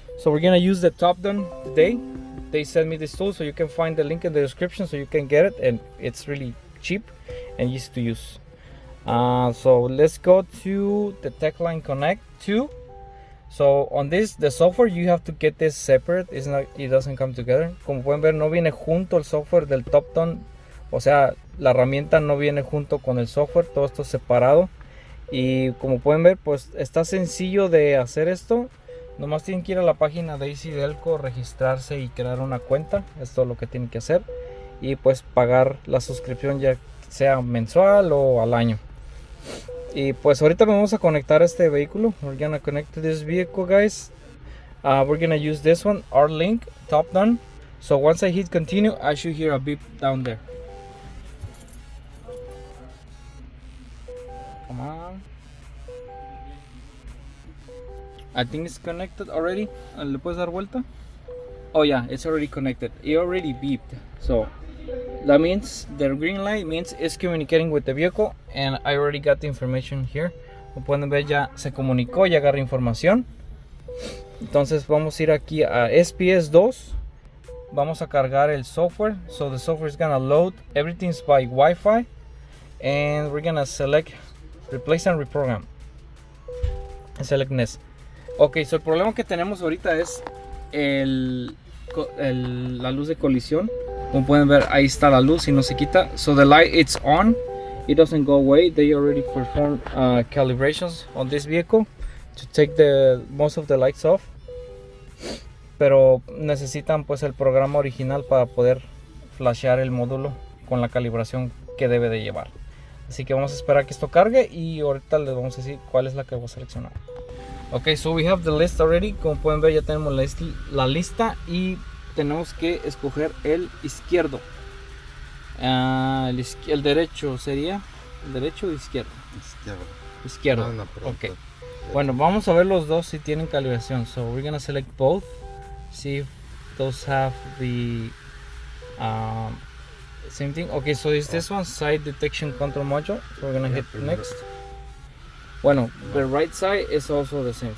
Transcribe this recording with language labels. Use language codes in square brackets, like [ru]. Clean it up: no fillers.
[en] So we're gonna use the Topdon today. They sent me this tool, so you can find the link in the description so you can get it, and it's really cheap and easy to use. So let's go to the Techline Connect 2. So on this, the software, you have to get this separate. It doesn't come together. [es] Como pueden ver, no viene junto el software del Topdon. O sea, la herramienta no viene junto con el software. Todo esto es separado. Y como pueden ver, pues está sencillo de hacer esto. Nomás tienen que ir a la página de AC Delco, registrarse y crear una cuenta. Es todo lo que tienen que hacer. Y pues pagar la suscripción, ya sea mensual o al año. Y pues ahorita nos vamos a conectar a este vehículo. [en] We're gonna connect to this vehicle, guys. We're gonna use this one, Rlink Topdon. So once I hit continue, I should hear a beep down there. Come on. I think it's connected already. [es] ¿Le puedes dar vuelta? [en] Oh yeah, it's already connected. It already beeped. So that means the green light means it's communicating with the vehicle, and I already got the information here. [es] Como pueden ver, ya se comunicó, ya agarra información. Entonces vamos a ir aquí a SPS 2. Vamos a cargar el software. [en] So the software is gonna load. Everything's by Wi-Fi, and we're gonna select replace and reprogram. Select NES. [es] Ok, so el problema que tenemos ahorita es la luz de colisión. Como pueden ver, ahí está la luz y no se quita. [en] So the light, it's on, it doesn't go away. They already performed calibrations on this vehicle to take most of the lights off. [es] Pero necesitan pues el programa original para poder flashear el módulo con la calibración que debe de llevar. Así que vamos a esperar que esto cargue y ahorita les vamos a decir cuál es la que voy a seleccionar. [en] Ok, so we have the list already. [es] Como pueden ver, ya tenemos la lista y tenemos que escoger el izquierdo. El derecho sería. ¿El derecho o izquierdo? Izquierdo. Ok. Bueno, vamos a ver los dos si tienen calibración. [en] So we're gonna select both. See if those have the same thing. Okay, so is this one side detection control module. So we're gonna hit next. Bueno, the right side is also the same.